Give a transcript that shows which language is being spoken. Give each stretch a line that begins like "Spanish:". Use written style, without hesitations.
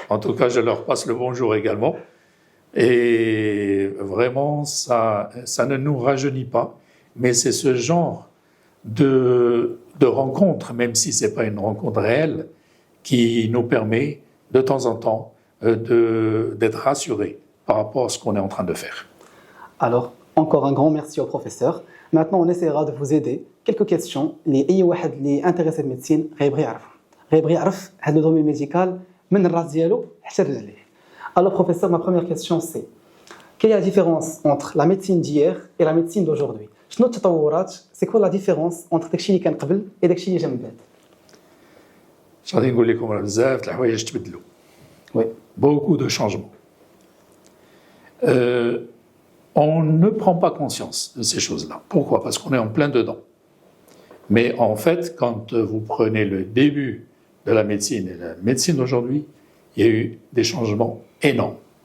French: En tout cas, je leur passe le bonjour également. Et vraiment, ça ne nous rajeunit pas, mais c'est ce genre de rencontre, même si ce n'est pas une rencontre réelle, qui nous permet de temps en temps d'être rassurés par rapport à ce qu'on est en train de faire. Alors, encore un grand merci au professeur. Maintenant, on essaiera de vous aider. Quelques questions. Les
Arabic: واحد اللي
French: intéressé de médecine
Arabic: غيبغي يعرف هذا
French: le domaine médical
Arabic: من الراس ديالو حتى لرجليه.
French: Alors professeur, ma première question c'est quelle est la différence entre la médecine d'hier et la médecine d'aujourd'hui?
Arabic: شنو التطورات؟
French: C'est quoi la différence entre
Arabic: داكشي اللي كان قبل
French: et
Arabic: داكشي اللي جا من بعد؟ غادي نقول لكم راه بزاف د الحوايج تبدلوا.
French: Oui. Beaucoup de changements. On ne prend pas conscience de ces choses-là. Pourquoi? Parce qu'on est en plein dedans. Mais en fait, quand vous prenez le début de la médecine et la médecine d'aujourd'hui, il y a eu des changements énormes.